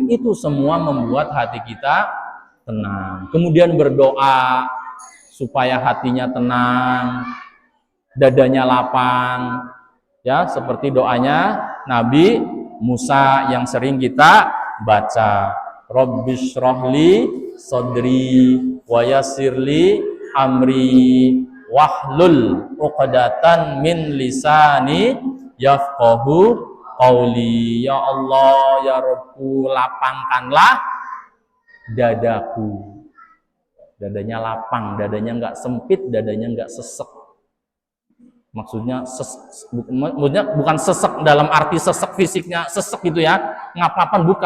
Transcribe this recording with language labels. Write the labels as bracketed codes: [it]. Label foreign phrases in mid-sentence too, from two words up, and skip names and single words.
[id] Itu semua membuat hati kita tenang. Kemudian berdoa supaya hatinya tenang, dadanya lapang. Ya, seperti doanya Nabi Musa yang sering kita baca. [ar] رب اشرح لي صدري ويسر لي أمري واحلل عقدة من لساني يفقهوا قولي. [id] Ya Allah, ya Rabbku, lapangkanlah dadaku. Dadanya lapang, dadanya enggak sempit, dadanya enggak sesek. Maksudnya bukan sesek dalam arti sesek fisiknya, sesek gitu ya, ngapapan, bukan.